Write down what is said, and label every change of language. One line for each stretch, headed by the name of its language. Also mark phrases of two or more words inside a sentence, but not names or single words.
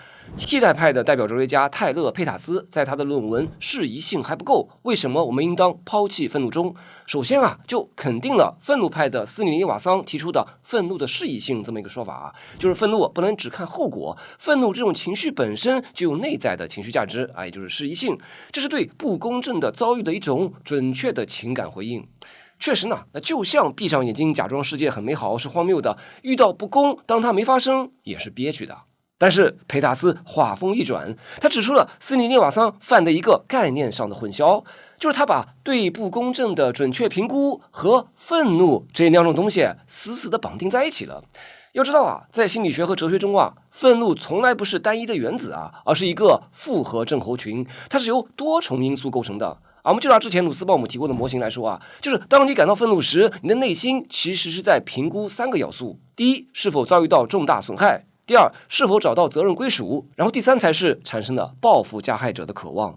Chinese: 替代派的代表哲學家泰勒·佩塔斯在他的論文《適宜性還不夠，為什麼我們應當拋棄憤怒》中，首先就肯定了憤怒派的斯里尼瓦桑提出的憤怒的適宜性這麼一個說法就是憤怒不能只看後果，憤怒這種情緒本身就有內在的情緒價值也就是適宜性，這是對不公正的遭遇的一種準確的情感回應。確實呢，那就像閉上眼睛假裝世界很美好是荒謬的，遇到不公當它沒發生也是憋屈的。但是佩塔斯話鋒一轉，他指出了斯里尼瓦桑犯的一個概念上的混淆，就是他把對不公正的準確評估和憤怒這兩種東西死死地綁定在一起了。要知道在心理學和哲學中憤怒從來不是單一的原子而是一個複合症候群，它是由多重因素構成的。我們就拿之前努斯鮑姆提過的模型來說就是當你感到憤怒時，你的內心其實是在評估3個要素：第一，是否遭遇到重大損害；第二，是否找到責任歸屬；然後第三才是產生了報復加害者的渴望。